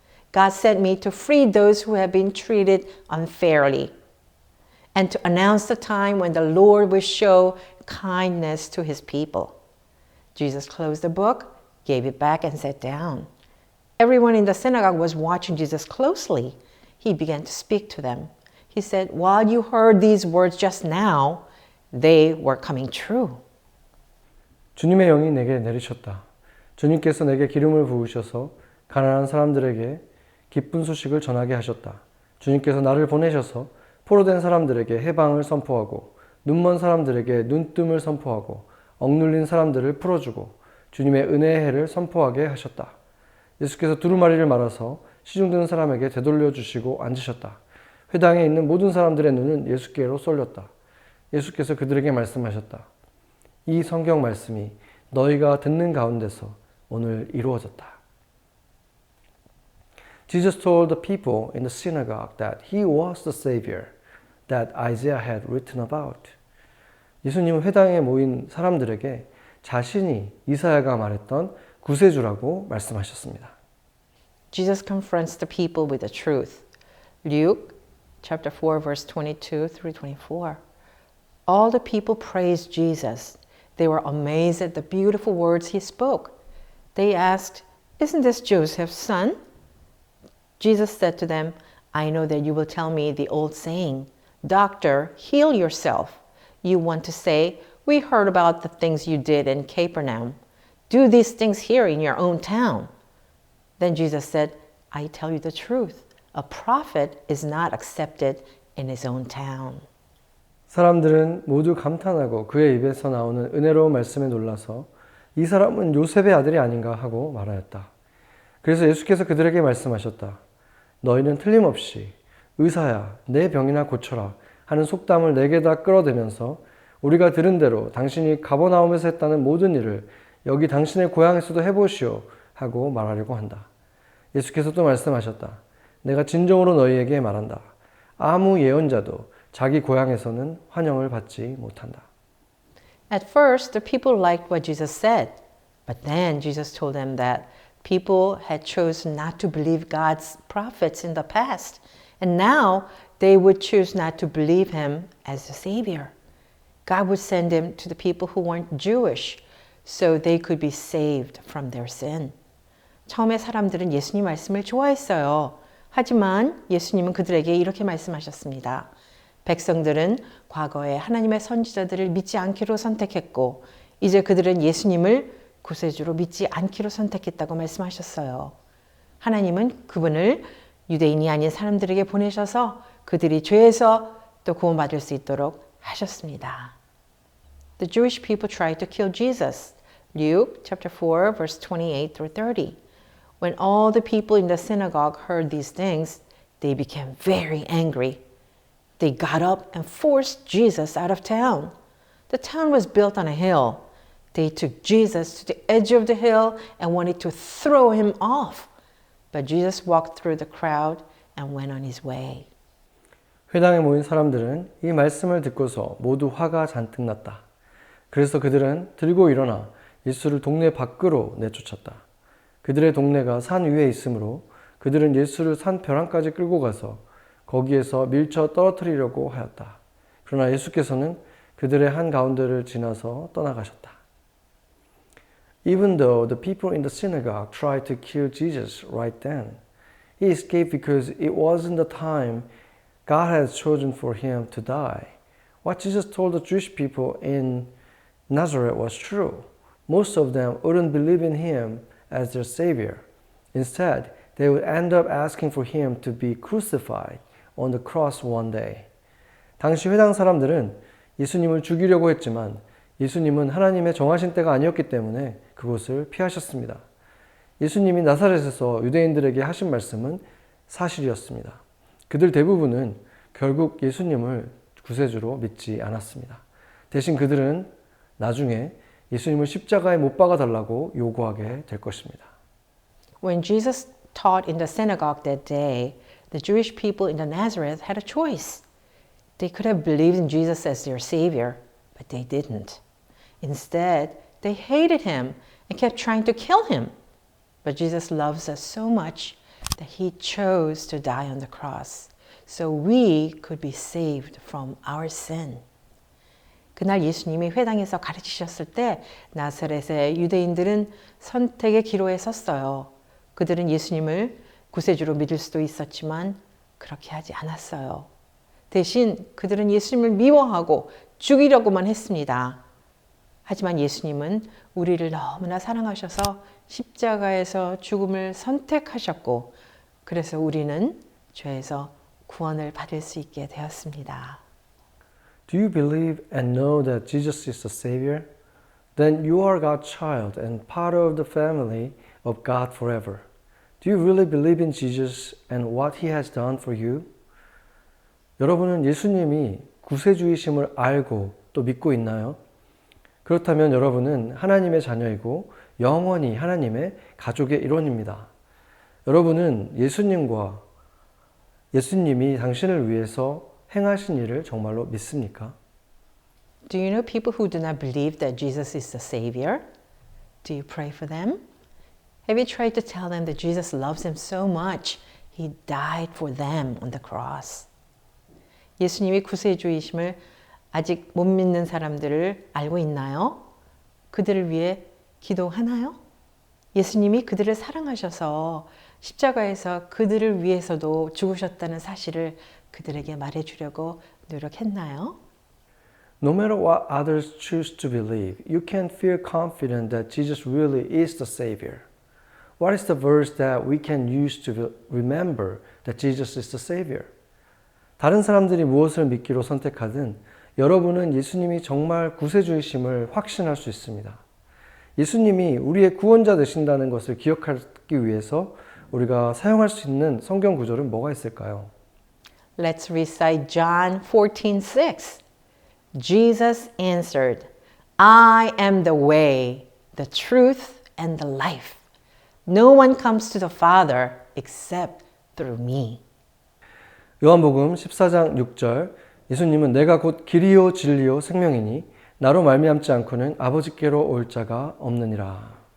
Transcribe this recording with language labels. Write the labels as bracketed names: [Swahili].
[English] God sent me to free those who have been treated unfairly and to announce the time when the Lord will show kindness to his people. Jesus closed the book, gave it back, and sat down. Everyone in the synagogue was watching Jesus closely. He began to speak to them. He said, "While you heard these words just now, they were coming true." [Korean] 주님의 영이 내게 내리셨다. 주님께서 내게 기름을 부으셔서 가난한 사람들에게 기쁜 소식을 전하게 하셨다. 주님께서 나를 보내셔서 포로된 사람들에게 해방을 선포하고 눈먼 사람들에게 눈뜸을 선포하고 억눌린 사람들을 풀어주고 주님의 은혜의 해를 선포하게 하셨다. 예수께서 두루마리를 말아서 시중드는 사람에게 되돌려 주시고 앉으셨다. 회당에 있는 모든 사람들의 눈은 예수께로 쏠렸다. 예수께서 그들에게 말씀하셨다. 이 성경 말씀이 너희가 듣는 가운데서 오늘 이루어졌다. [English] Jesus told the people in the synagogue that he was the Savior that Isaiah had written about. [Korean] 예수님은 회당에 모인 사람들에게 자신이 이사야가 말했던 구세주라고 말씀하셨습니다. [English] Jesus confronts the people with the truth. Luke chapter 4 verse 22 through 24. All the people praised Jesus. They were amazed at the beautiful words he spoke. They asked, "Isn't this Joseph's son?" Jesus said to them, "I know that you will tell me the old saying, 'Doctor, heal yourself.' You want to say, 'We heard about the things you did in Capernaum. Do these things here in your own town.'" Then Jesus said, "I tell you the truth. A prophet is not accepted in his own town." [Korean] 사람들은 모두 감탄하고 그의 입에서 나오는 은혜로운 말씀에 놀라서 이 사람은 요셉의 아들이 아닌가 하고 말하였다. 그래서 예수께서 그들에게 말씀하셨다. 너희는 틀림없이 의사야 내 병이나 고쳐라 하는 속담을 내게다 끌어대면서 우리가 들은 대로 당신이 가버나움에서 했다는 모든 일을 여기 당신의 고향에서도 해보시오 하고 말하려고 한다. 예수께서 또 말씀하셨다. 내가 진정으로 너희에게 말한다. 아무 예언자도 자기 고향에서는 환영을 받지 못한다. [English] At first, the people liked what Jesus said, but then Jesus told them that people had chosen not to believe God's prophets in the past, and now they would choose not to believe him as the Savior. God would send him to the people who weren't Jewish so they could be saved from their sin. [Korean] 처음에 사람들은 예수님 말씀을 좋아했어요. 하지만 예수님은 그들에게 이렇게 말씀하셨습니다. 백성들은 과거에 하나님의 선지자들을 믿지 않기로 선택했고 이제 그들은 예수님을 구세주로 믿지 않기로 선택했다고 말씀하셨어요. 하나님은 그분을 유대인이 아닌 사람들에게 보내셔서 그들이 죄에서 또 구원받을 수 있도록 하셨습니다. [English] The Jewish people tried to kill Jesus. Luke chapter 4 verse 28 through 30. When all the people in the synagogue heard these things, they became very angry. They got up and forced Jesus out of town. The town was built on a hill. They took Jesus to the edge of the hill and wanted to throw him off. But Jesus walked through the crowd and went on his way. [Korean] 회당에 모인 사람들은 이 말씀을 듣고서 모두 화가 잔뜩 났다. 그래서 그들은 들고 일어나 예수를 동네 밖으로 내쫓았다. 그들의 동네가 산 위에 있으므로 그들은 예수를 산 벼랑까지 끌고 가서 거기에서 밀쳐 떨어뜨리려고 하였다. 그러나 예수께서는 그들의 한가운데를 지나서 떠나가셨다. [English] Even though the people in the synagogue tried to kill Jesus right then, he escaped because it wasn't the time God had chosen for him to die. What Jesus told the Jewish people in Nazareth was true. Most of them wouldn't believe in him as their savior. Instead, they would end up asking for him to be crucified on the cross one day. [Korean] 당시 회당 사람들은 예수님을 죽이려고 했지만 예수님은 하나님의 정하신 때가 아니었기 때문에 그곳을 피하셨습니다. 예수님이 나사렛에서 유대인들에게 하신 말씀은 사실이었습니다. 그들 대부분은 결국 예수님을 구세주로 믿지 않았습니다. 대신 그들은 나중에 예수님을 십자가에 못 박아 달라고 요구하게 될 것입니다. [English] When Jesus taught in the synagogue that day, the Jewish people in the Nazareth had a choice. They could have believed in Jesus as their savior, but they didn't. Instead, they hated him and kept trying to kill him. But Jesus loves us so much that he chose to die on the cross so we could be saved from our sin. [Korean] 그날 예수님이 회당에서 가르치셨을 때 나사렛의 유대인들은 선택의 기로에 섰어요. 그들은 예수님을 구세주로 믿을 수도 있었지만 그렇게 하지 않았어요. 대신 그들은 예수님을 미워하고 죽이려고만 했습니다. 하지만 예수님은 우리를 너무나 사랑하셔서 십자가에서 죽음을 선택하셨고 그래서 우리는 죄에서 구원을 받을 수 있게 되었습니다. [English] Do you believe and know that Jesus is the Savior? Then you are God's child and part of the family of God forever. Do you really believe in Jesus and what He has done for you? [Korean] 여러분은 예수님이 구세주이심을 알고 또 믿고 있나요? 그렇다면 여러분은 하나님의 자녀이고 영원히 하나님의 가족의 일원입니다. 여러분은 예수님이 당신을 위해서 행하신 일을 정말로 믿습니까? [English] Do you know people who do not believe that Jesus is the Savior? Do you pray for them? Have you tried to tell them that Jesus loves them so much, He died for them on the cross? [Korean] 예수님이 구세주이심을 아직 못 믿는 사람들을 알고 있나요? 그들을 위해 기도하나요? 예수님이 그들을 사랑하셔서 십자가에서 그들을 위해서도 죽으셨다는 사실을 그들에게 말해주려고 노력했나요? [English] No matter what others choose to believe, you can feel confident that Jesus really is the Savior. What is the verse that we can use to remember that Jesus is the Savior? [Korean] 다른 사람들이 무엇을 믿기로 선택하든 여러분은 예수님이 정말 구세주이심을 확신할 수 있습니다. 예수님이 우리의 구원자 되신다는 것을 기억하기 위해서 우리가 사용할 수 있는 성경 구절은 뭐가 있을까요? [English] Let's recite John 14:6. Jesus answered, I am the way, the truth, and the life. No one comes to the Father except through me. [Korean] 요한복음 14장 6절 예수님은 내가 곧 길이요 진리요 생명이니 나로 말미암지 않고는 아버지께로 올 자가 없느니라.